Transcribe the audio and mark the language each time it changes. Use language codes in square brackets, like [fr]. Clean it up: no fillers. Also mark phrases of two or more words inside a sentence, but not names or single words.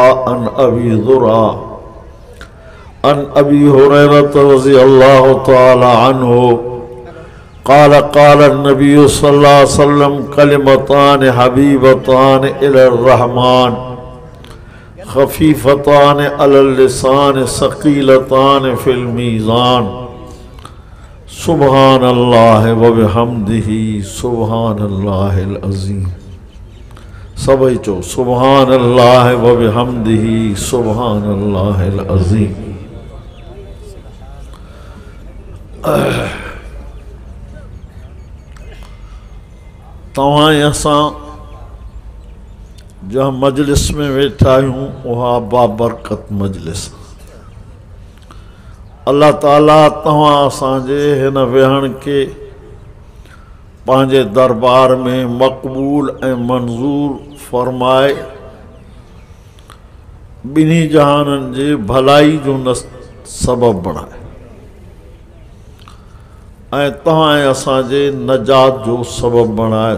[ar] عن أبي زرعة عن أبي هريرة رضي الله تعالى عنه قال قال النبي صلى الله عليه وسلم كلمتان حبيبتان إلى الرحمن خفيفتان على اللسان ثقيلتان في الميزان سبحان الله وبحمده سبحان الله العظيم. [sd] सभई चो [ar] سبحان الله وبحمده سبحان الله العظيم. [sd] तव्हां असां जहाँ मजलिस में वेठा आहियूं उहा बाबरकत मजलिस। अल्लाह ताला तव्हां असांजे हिन वेहण के पंहिंजे दरबार में मक़बूल ऐं मंज़ूर फरमाए ॿिन्ही जहाननि जे भलाई जो सबब बणाए ऐं तव्हां असांजे नजात जो सबब बणाए।